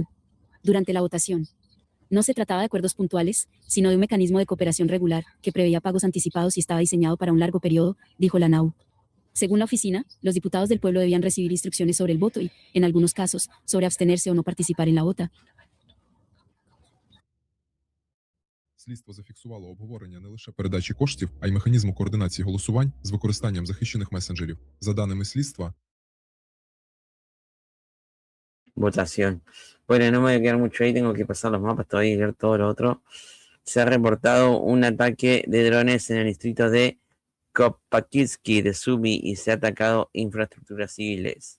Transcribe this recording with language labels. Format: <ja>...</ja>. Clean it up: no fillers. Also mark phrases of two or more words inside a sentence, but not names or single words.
<es>Durante la votación, no se trataba de acuerdos puntuales, sino de un mecanismo de cooperación regular, que preveía pagos anticipados y estaba diseñado para un largo periodo, dijo la Nau. Según la oficina, los diputados del pueblo debían recibir instrucciones sobre el voto y, en algunos casos, sobre abstenerse o no participar en la vota.</es> <uk>Слідство зафіксувало обговорення не лише передачі коштів, а й механізму координації голосувань з використанням захищених месенджерів. За даними слідства,</uk> <es>Votación. Bueno, no me voy a quedar mucho ahí, tengo que pasar los mapas todavía y leer todo lo otro. Se ha reportado un ataque de drones en el distrito de Kopakivsky de Sumy y se ha atacado infraestructuras civiles.</es>